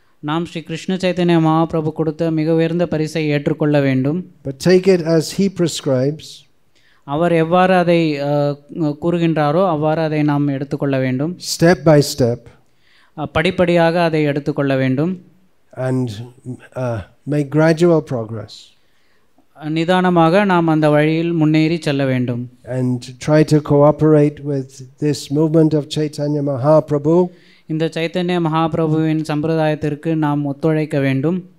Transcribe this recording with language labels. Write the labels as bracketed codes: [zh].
[ta] நாம் ஸ்ரீ கிருஷ்ண சைத்தன்ய மகாபிரபு கொடுத்த மிக உயர்ந்த பரிசை ஏற்றுக்கொள்ள வேண்டும். [en] But take it as he prescribes. [ta] அவர் எவ்வாறு அதை கூறுகின்றாரோ அவ்வாறு அதை நாம் எடுத்துக்கொள்ள வேண்டும். [en] Step by step. [ta] படிப்படியாக அதை எடுத்துக்கொள்ள வேண்டும். [en] And make gradual progress. [ta] நிதானமாக நாம் அந்த வழியில் முன்னேறி செல்ல வேண்டும். [en] And try to cooperate with this movement of Chaitanya Mahaprabhu. [ta] இந்த சைத்தன்ய மகாபிரபுவின் சம்பிரதாயத்திற்கு நாம் ஒத்துழைக்க வேண்டும்.